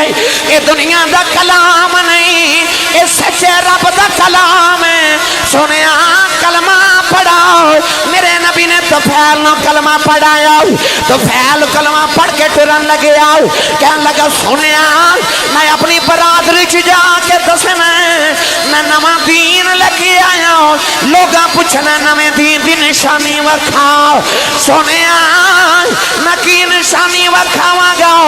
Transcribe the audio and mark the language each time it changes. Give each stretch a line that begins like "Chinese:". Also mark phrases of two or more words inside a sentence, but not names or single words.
Punjabi: یہ دنیا دا کلام نہیں یہ سچے رب دا کلام ہے سنیا کلمہ پڑھاؤ میرے نبی نے تو پھیل نو کلمہ پڑھایا تو پھیل کلمہ پڑھ کے ٹرن لگے آؤ کہنے لگا سنیا میں اپنی برادری چ جا کے دسنا میں نواں دین لگے آیا ہوں لوگاں پوچھنا نویں دین دی نشانی وکھاؤ سنیا میں کی نشانی وکھاواں گا